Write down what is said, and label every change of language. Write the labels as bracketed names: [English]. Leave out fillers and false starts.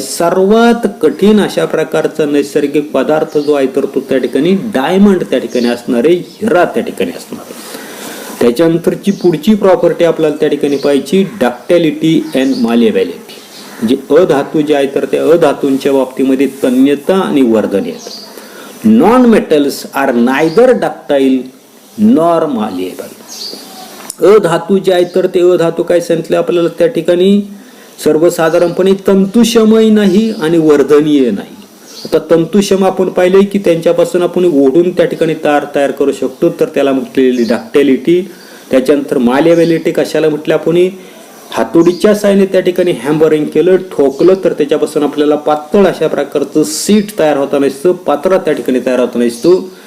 [Marathi] सर्वात कठीण अशा प्रकारचा नैसर्गिक पदार्थ जो आहे तर तो त्या ठिकाणी डायमंड त्या ठिकाणी असणारे, हिरा त्या ठिकाणी असणार आहे. त्याच्यानंतरची पुढची प्रॉपर्टी आपल्याला त्या ठिकाणी पाहिजे डक्टॅलिटी अँड मालेबिलिटी. म्हणजे अधातू जे आहे तर त्या अधातूंच्या बाबतीमध्ये तन्यता आणि वर्धनीयता. [English] Non metals are neither ductile nor malleable. [Marathi] अधातू जे आहेत तर ते अधातू काय सांगितले आपल्याला त्या ठिकाणी सर्वसाधारणपणे तंतुषमही नाही आणि वर्धनीय नाही. आता तंतुषम आपण पाहिले की त्यांच्यापासून आपण ओढून त्या ठिकाणी तार तयार करू शकतो, तर त्याला म्हटलेली डक्टॅलिटी. त्याच्यानंतर मालेबिलिटी कशाला म्हटलं आपण, हातोडीच्या साहाय्याने त्या ठिकाणी हॅमरिंग केलं, ठोकलं तर त्याच्यापासून आपल्याला पातळ अशा प्रकारचं सीट तयार होता नसतं, पात्रा त्या ठिकाणी तयार होता नसतो.